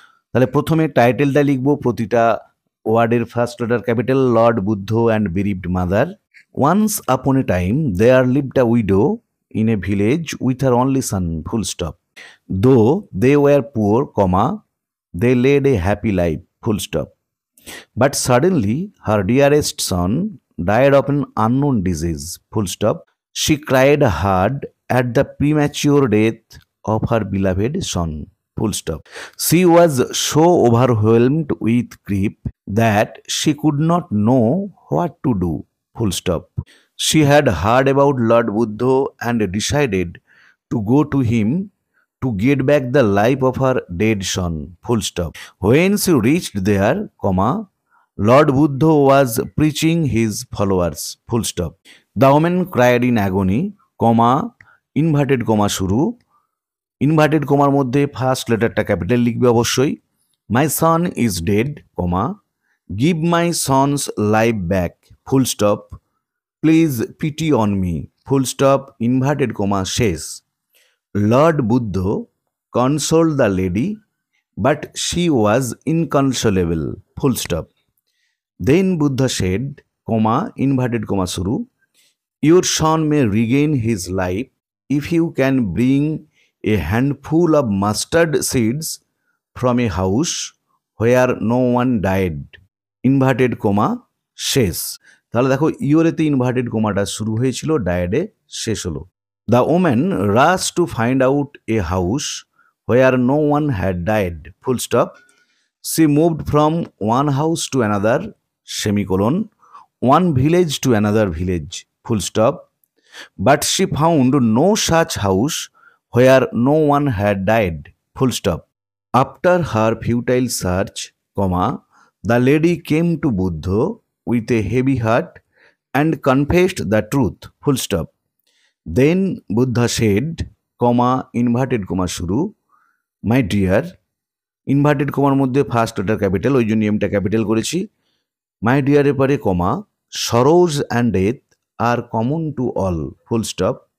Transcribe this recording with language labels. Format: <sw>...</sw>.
<bn>তাহলে প্রথমে টাইটেলটা লিখবো, প্রতিটা ওয়ার্ডের first letter capital,</bn> <en>Lord Buddha and bereaved mother. Once upon a time there lived a widow in a village with her only son, full stop. Though they were poor, comma, they led a happy life, full stop. But suddenly her dearest son died of an unknown disease, full stop. She cried hard at the premature death of her beloved son, full stop. She was so overwhelmed with grief that she could not know what to do, full stop. She had heard about Lord Buddha and decided to go to him to get back the life of her dead son, full stop. When she reached there, comma, Lord Buddha was preaching his followers, full stop. The woman cried in agony, comma,</en> <bn>inverted comma শুরু, inverted কমার মধ্যে first লেটারটা capital লিখবে অবশ্যই।</bn> <en>My son is dead, comma, give my son's life back, full stop. Please pity on me, full stop,</en> <bn>inverted comma শেষ।</bn> <en>Lord Buddha consoled the lady but she was inconsolable, full stop. Then Buddha said, comma, inverted comma শুরু, your son may regain his life if you can bring a handful of mustard seeds from a house where no one died, inverted comma শেষ।</en> <bn>তাহলে দেখো ইওরেতে inverted কোমাটা শুরু হয়েছিল, ডায়েডে শেষ হলো।</bn> <en>The woman rush to find out a house where no one had died, full stop. She moved from one house to another, semicolon, one village to another village, full stop. But she found no such house where no one had died, full stop. After her futile search, comma, the lady came to Buddha with a heavy heart and confessed the truth, full stop. Then Buddha said, comma, inverted comma shuru, my dear,</en> <bn>inverted কমার মধ্যে first letter capital, ওই জন্য এমটা capital করেছি। মাই ডিয়ারের পরে কমা,</bn> <en>Sorrows and death are common to all, full stop.</en>